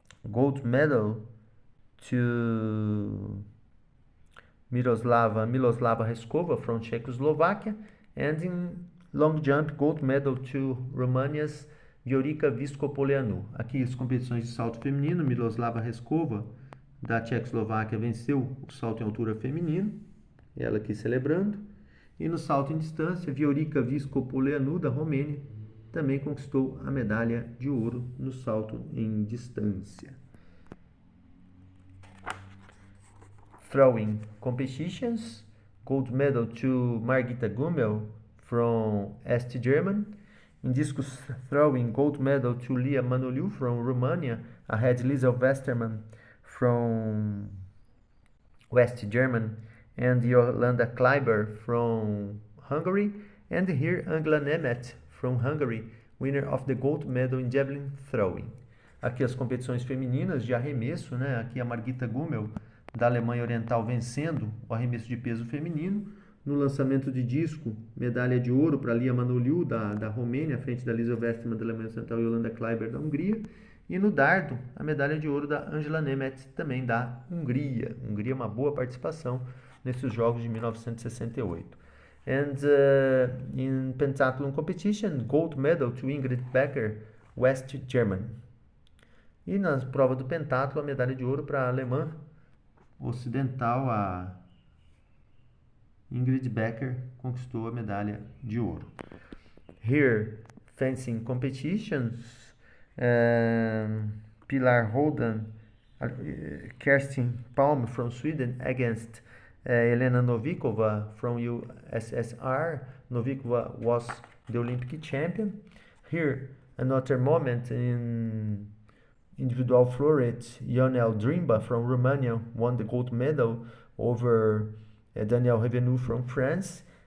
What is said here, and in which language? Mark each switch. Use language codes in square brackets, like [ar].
[en] Gold medal to Miroslava Reskova from Czechoslovakia, and in long jump gold medal to Romania's Viorica Viscopoleanu. [pt] Aqui as competições de salto feminino, Miroslava Reskova da Tchecoslováquia venceu o salto em altura feminino, ela aqui celebrando. E no salto em distância, Viorica Viscopoleanu da Romênia também conquistou a medalha de ouro no salto em distância. [en] Throwing competitions, gold medal to Margita Gummel from East Germany. In discus throwing, gold medal to Lia Manoliu from Romania, ahead Liesl Westermann from West Germany, and Yolanda Kleiber from Hungary, and here Angela Nemeth from Hungary, winner of the gold medal in javelin throwing. [pt] Aqui as competições femininas de arremesso, né? Aqui a Margita Gummel da Alemanha Oriental vencendo o arremesso de peso feminino. No lançamento de disco, medalha de ouro para Lia Manoliu da Romênia, à frente da Liesl Westermann da Alemanha Central e Yolanda Kleiber da Hungria. E no dardo, a medalha de ouro da Angela Nemeth, também da Hungria. Hungria, uma boa participação nesses Jogos de 1968. [en] And in pentathlon competition, gold medal to Ingrid Becker, West Germany. [pt] E na prova do pentatlo, a medalha de ouro para a alemã ocidental, a Ingrid Becker, conquistou a medalha de ouro. [en] Here, fencing competitions, Pilar Holden, Kerstin Palm from Sweden against Elena Novikova from USSR. Novikova was the Olympic champion. Here, another moment in individual floret, Ionel Drimba from Romania won the gold medal over Daniel Revenu from France.